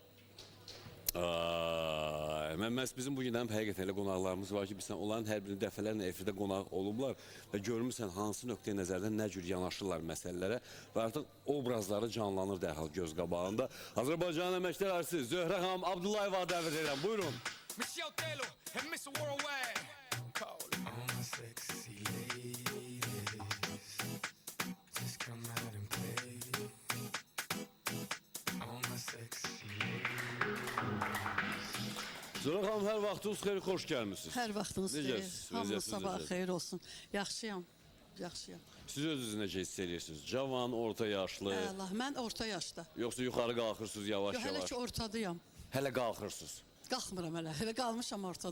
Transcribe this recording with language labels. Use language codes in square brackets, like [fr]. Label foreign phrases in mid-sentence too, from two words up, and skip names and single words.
[az] Məhz bizim bugün həqiqətən elə qonaqlarımız var ki, bilsən, onların hər birini dəfələrlə efirdə qonaq olublar və görmürsən hansı nöqtəyə nəzərdən nə cür yanaşırlar məsələlərə və artıq obrazları canlanır dərhal göz qabağında. Azərbaycan əməkdar artisti Zöhrə xanım Abdullayeva dəvət edirəm. Buyurun. [en] Michelle Taylor and Mr. Worldwide. All my sexy ladies, just come out and play. All my sexy ladies. [az] Zöhrə xanım, hər vaxtınız xeyir, xoş gəlmişsiniz. Hər vaxtınız xeyir. Hamınız sabah xeyir olsun. Yaxşıyam. Siz özünüzü necə hiss edirsiniz? Cavan, orta yaşlı? Allah, mən orta yaşda. Yoxsa yuxarı qalxırsınız yavaş-yavaş? Yox, hələ ki ortadayam. Hələ qalxırsınız? Qalxmıram hələ qalmışam ortada.